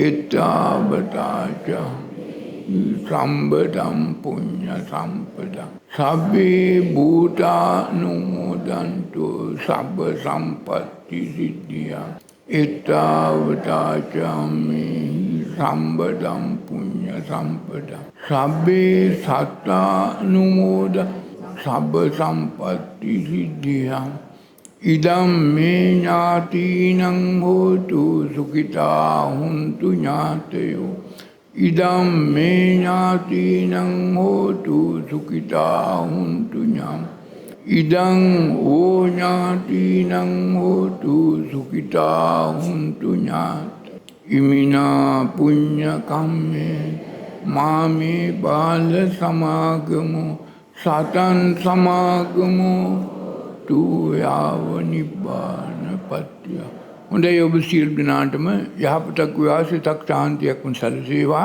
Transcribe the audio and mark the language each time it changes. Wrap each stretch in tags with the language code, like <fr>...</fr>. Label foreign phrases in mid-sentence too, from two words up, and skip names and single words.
<pi>එත්තාවතාචම් සම්බදම් පුඤ්ඤ සම්පදං සබ්බේ භූතානුමෝදන්තු සබ්බ සම්පatti සිද්ධියා. එත්තාවතාචම්මි සම්බදම් පුඤ්ඤ සම්පදං සබ්බේ සත්තානුමෝද සබ්බ සම්පatti සිද්ධියා. ඉදම් මේ ඥාතිනං හෝතු සුඛිතා හුන්තු ඥාතයෝ. ඉදම් මේ ඥාතිනං හෝතු සුඛිතා හුන්තු ඥාතයෝ. ඉදං ඕ ඥාතිනං හෝතු සුඛිතා හුන්තු ඥාතයෝ. ඉමිනා පුඤ්ඤ කම්මේ මාමේ බාල සමාගමෝ සතං සමාගමෝ තු යාව නිබ්බාන පත්‍ය.</pi> <si>හොඳයි ඔබ සියලු දෙනාටම යහපතක් වාසිතක් ශාන්තියක් සැලසේවා.</si>